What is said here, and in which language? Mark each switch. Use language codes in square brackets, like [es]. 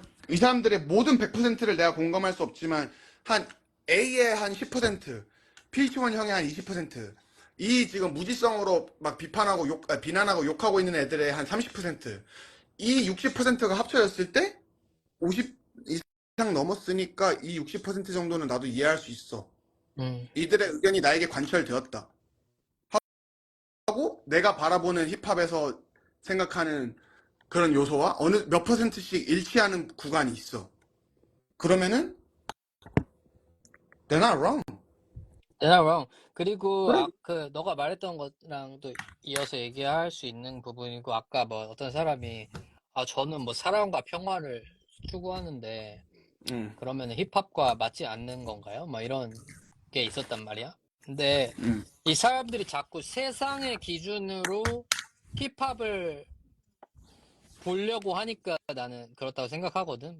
[ko] 이 사람들의 모든 100%를 내가 공감할 수 없지만 한 A의 한 10%, PH1 형의 한 20%, 이 지금 무지성으로 막 비난하고 욕하고 있는 애들의 한 30%, 이 60%가 합쳐졌을 때 50 이상 넘었으니까 이 60% 정도는 나도 이해할 수 있어. 이들의 의견이 나에게 관철되었다. 하고 내가 바라보는 힙합에서 생각하는 그런 요소와 어느 몇 %씩 일치하는 구간이 있어. 그러면은 [en] they're not wrong. You're not wrong. [ko] 그리고 그래. 너가 말했던 거랑도 이어서 얘기할 수 있는 부분이고 아까 뭐 어떤 사람이 저는 뭐 사랑과 평화를 추구하는데 그러면 힙합과 맞지 않는 건가요? 막 이런 게 있었단 말이야. 근데 이 사람들이 자꾸 세상의 기준으로 힙합을 보려고 하니까 나는 그렇다고 생각하거든.